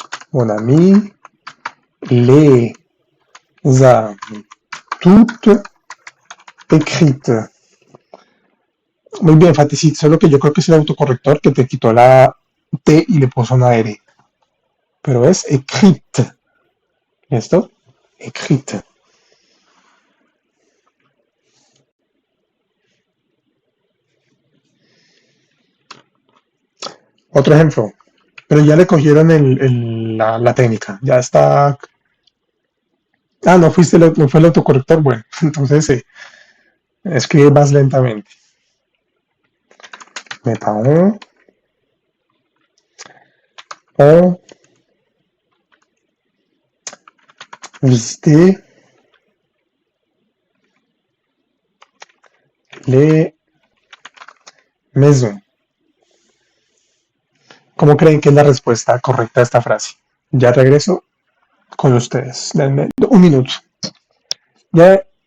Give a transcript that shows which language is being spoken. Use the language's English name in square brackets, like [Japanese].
[French] Mon ami les a toutes écrites. [Spanish] Muy bien, Faticit, solo que yo creo que es el autocorrector que te quitó la T y le puso una R. Pero es écrite. ¿Listo? Écrite. Otro ejemplo. Pero ya le cogieron la técnica. Ya está. Ah, no no fue el autocorrector. Bueno, entonces escribe más lentamente. [French] Mes parents ont visité les maisons. [Spanish] ¿Cómo creen que es la respuesta correcta a esta frase? Ya regreso con ustedes. Denme un minuto. Ya.